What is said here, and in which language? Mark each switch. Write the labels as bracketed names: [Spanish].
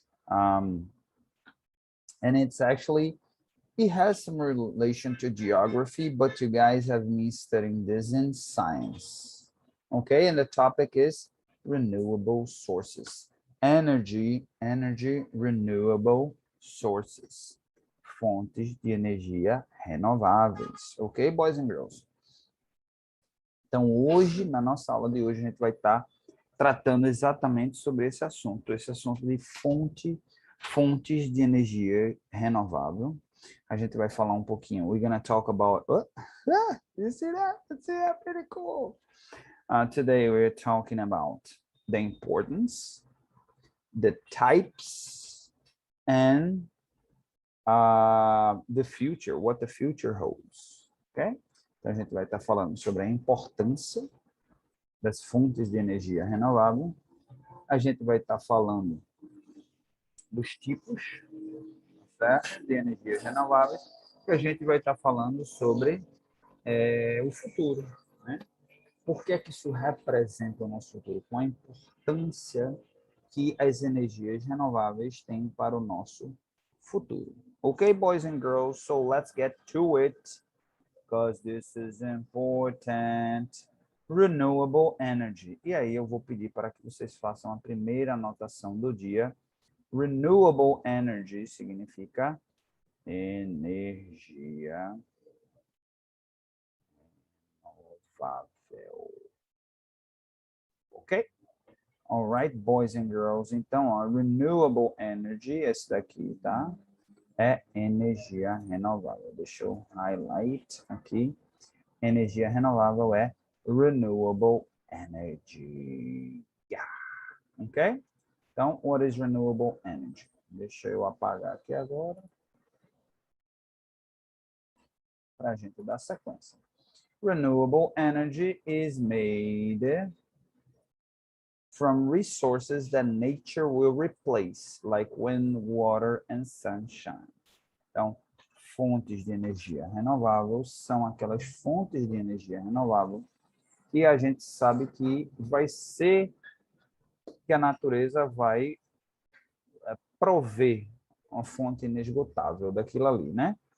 [English] And it's actually, it has some relation to geography, but you guys have me studying this in science. Okay, and the topic is renewable sources. Energy, renewable sources. [Portuguese] Fontes de energia renováveis. [English] Ok, boys and girls? [Portuguese] Então, hoje, na nossa aula de hoje, a gente vai estar tratando exatamente sobre esse assunto de fontes de energia renovável. A gente vai falar um pouquinho. [English] We're gonna talk about. You see that? Pretty cool. Today we're talking about the importance, the types, and the future. What the future holds. Okay? [Portuguese] Então a gente vai estar falando sobre a importância das fontes de energia renovável. A gente vai estar falando dos tipos, certo, de energias renováveis, e a gente vai estar falando sobre o futuro, né? Por que que isso representa o nosso futuro? Com a importância que as energias renováveis têm para o nosso futuro. [English] Okay, boys and girls, so let's get to it, because this is important. Renewable energy. [Portuguese] E aí eu vou pedir para que vocês façam a primeira anotação do dia. [English] Renewable energy [Portuguese] significa energia renovável. Ok? [English] All right, boys and girls. [Portuguese] Então, ó, [English] renewable energy, [Portuguese] esse daqui, tá? É energia renovável. Deixa eu highlight aqui. Energia renovável é [English] renewable energy. Yeah. Ok? Então, what is renewable energy? [Portuguese] Deixa eu apagar aqui agora, para a gente dar sequência. [English] Renewable energy is made from resources that nature will replace, like wind, water, and sunshine. [Portuguese] Então, fontes de energia renovável são aquelas fontes de energia renovável que a gente sabe que vai ser, que a natureza vai prover uma fonte inesgotável daquilo ali, né?